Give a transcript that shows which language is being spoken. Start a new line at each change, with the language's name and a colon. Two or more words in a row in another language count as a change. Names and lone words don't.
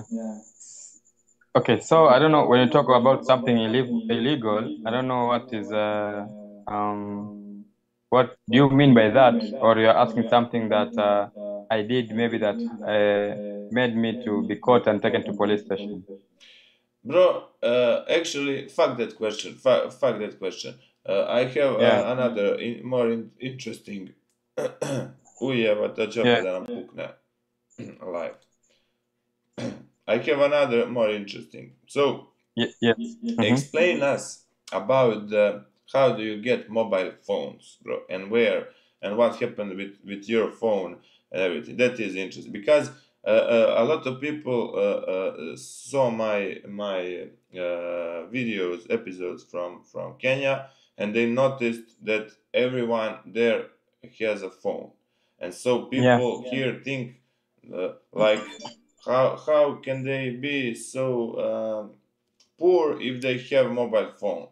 English: Okay, so I don't know, when you talk about something illegal, I don't know what is what do you mean by that, or you're asking something that I did maybe that made me to be caught and taken to police station? Bro, actually, fuck that question. Fuck that question. I have another more interesting.
Serbian: Ujeva, to će opet da nam pukne live.
English: I have another more interesting. So, explain us about how do you get mobile phones, bro, and where and what happened with your phone and everything. That is interesting because a lot of people saw my videos, episodes from Kenya, and they noticed that everyone there has a phone, and so people here think like how can they be so poor if they have mobile phone?